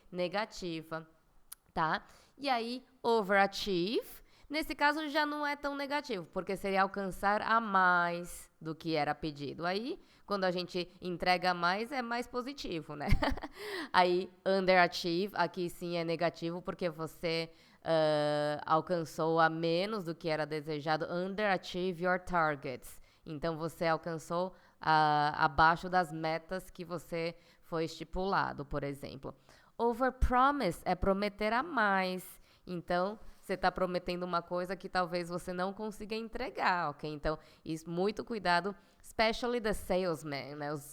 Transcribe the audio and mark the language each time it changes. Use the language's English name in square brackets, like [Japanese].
[Portuguese] Negativa, tá? E aí, overachieve, nesse caso já não é tão negativo, porque seria alcançar a mais do que era pedido. Aí, quando a gente entrega mais, é mais positivo, né? Aí, underachieve, aqui sim é negativo, porque você alcançou a menos do que era desejado. [English] Underachieve your targets. [Portuguese] Então, você alcançou abaixo das metas que você foi estipulado, por exemplo. Overpromise é prometer a mais. Então, você está prometendo uma coisa que talvez você não consiga entregar, ok? Então, isso, muito cuidado, [English] especially the salesmen, [Portuguese] né?